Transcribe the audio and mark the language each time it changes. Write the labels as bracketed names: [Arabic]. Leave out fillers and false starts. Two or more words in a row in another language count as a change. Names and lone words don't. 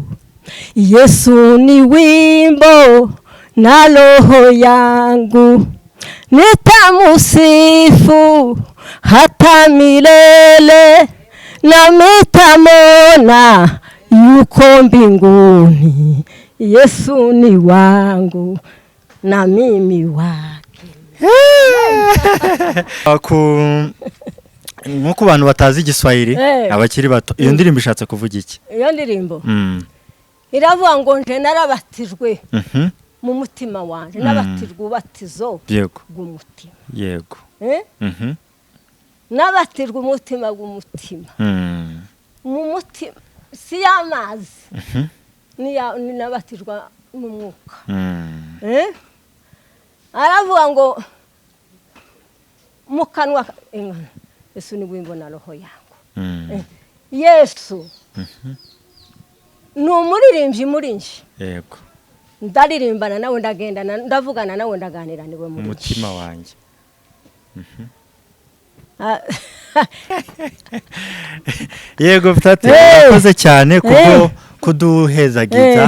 [Swahili] Yesu ni wimbo na roho yangu, nitamusifu hata milele, na nitamwona yuko mbinguni. Yesu ni wangu na mimi wake. [Rundi] Nkuko abantu batazi igiswahili, abakiri bato, iyo ndirimbo ishatse kuvuga iki? Iyo ndirimbo iravuga ngo nje narabatijwe mu mutima wanje, nabatijwe ubatizo bw'umutima. Yego. Nabatijwe umutima bw'umutima. Mu mutima si y'amazi, ni nabatijwe mu mwuka. Aravuga ngo mu kanwa [Swahili] Yesu ni wimbo na roho yangu. [Rundi] Yesu ni umuririmbyi muri nje. Yego. Ndaririmbana nawe, ndagendana, ndavugana nawe, ndaganira niwe muri umutima wanjye. Yego Tate, urakoze cyane kubwo kuduhezagiza.